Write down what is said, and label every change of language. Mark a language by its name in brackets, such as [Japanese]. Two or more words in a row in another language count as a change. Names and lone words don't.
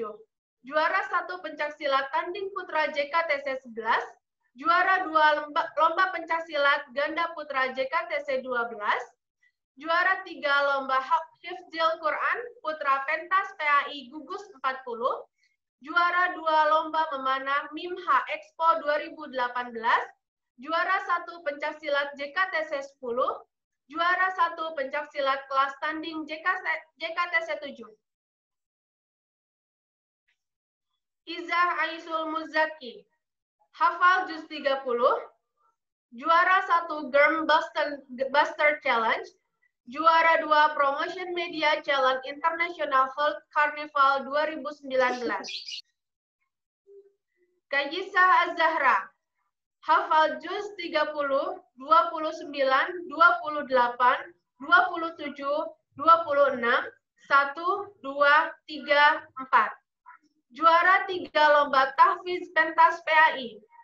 [Indonesian] Juara 1 pencaksilat tanding putra JKTC 11, juara 2 lomba pencaksilat ganda putra JKTC 12, juara 3 lomba Hifdzil Quran putra pentas PAI Gugus 40, juara 2 lomba memanah MIMHA Expo 2018, juara 1 pencaksilat JKTC 10, Juara 1 pencaksilat kelas tanding JKTC 7. Izah Aisul Muzaki, hafal juz 30. Juara 1 Girl Buster Challenge. Juara 2 Promotion Media Challenge International Health Carnival 2019. Kayisa Az-Zahra, hafal juz 30, 29, 28, 27, 26, 1, 2, 3, 4. Juara 3 lomba tahfiz pentas PAI.